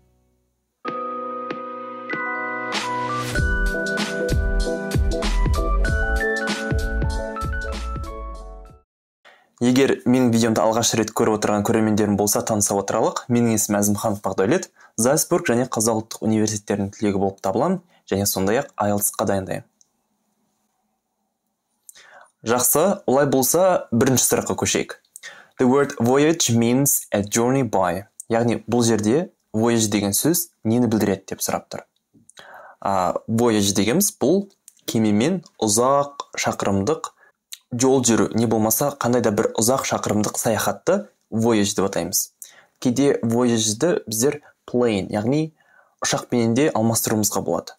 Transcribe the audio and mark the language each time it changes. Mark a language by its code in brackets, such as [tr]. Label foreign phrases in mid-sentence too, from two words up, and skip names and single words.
[kk] Егер менің видеомды алғаш рет көріп отырған көрермендерім болса, таныса отыралық. Менің есімім Әзімханов Бақдәулет, Зальцбург және Қазақ ұлттық университеттерінің түлегі болып табыламын, және сондай-ақ IELTS-қа дайындаймын. Жақсы, олай болса, бірінші сұраққа көшейік. [en] The word voyage means a journey by. [kk] Яғни, бұл жерде voyage деген сөз нені білдіреді деп сұрап тұр. Voyage дегеніміз бұл кемемен ұзақ шақырымдық жол жүру, не болмаса қандай да бір ұзақ шақырымдық саяхатты voyage деп атаймыз. Кейде voyage'ді біздер plane, яғни ұшақпенен де алмастыруымызға болады.